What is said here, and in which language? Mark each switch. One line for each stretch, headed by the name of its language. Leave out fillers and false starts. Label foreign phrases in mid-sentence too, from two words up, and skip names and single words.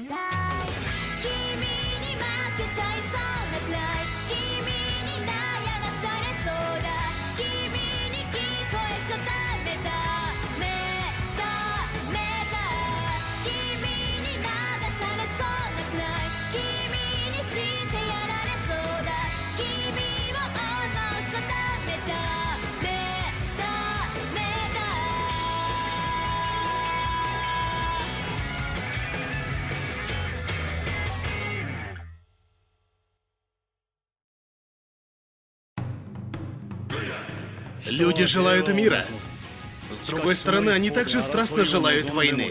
Japanese: たい君に負けちゃいそうなくらい君に悩まされそうだ君に聞こえちゃダメだダメだ君に流されそうなくらい君にしてやられそうだ君を思っちゃダメだダメだ
Russian: Люди желают мира. С другой стороны, они также страстно желают войны.